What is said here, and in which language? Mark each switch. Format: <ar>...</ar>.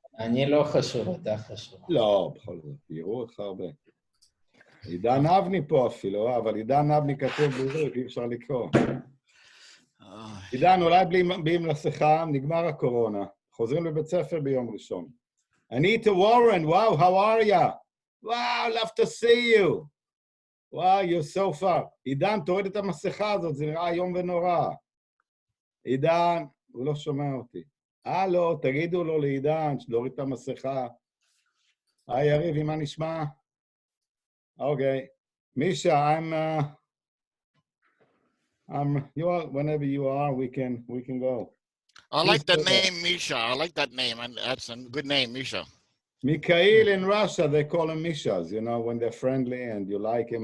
<he>אני לא חשוב, אתה חשוב. לא, בכל זאת, יראו אותך הרבה. עידן אבני פה אפילו, אבל עידן אבני כתוב בעברית, אי אפשר לקרוא. עידן, אולי בלי מסכה, נגמר הקורונה. חוזרים לבית ספר ביום ראשון.</he> <en>Anita Warren, wow, how are ya? Wow, love to see you. Wow, you're so far.</en> <he>עידן, תוריד את המסכה הזאת, זה נראה יום ונורא. עידן, הוא לא שומע אותי. הלו, תגידו לו לעידן, להוריד את המסכה. היי, יריב, מה נשמע? Okay.</he> <en>Misha, whenever you are, we can go. I like the name, Misha. I like that name, and that's a good name, Misha. Mikhail in Russia, they call him Mishas, you know, when they're friendly and you like him.</en>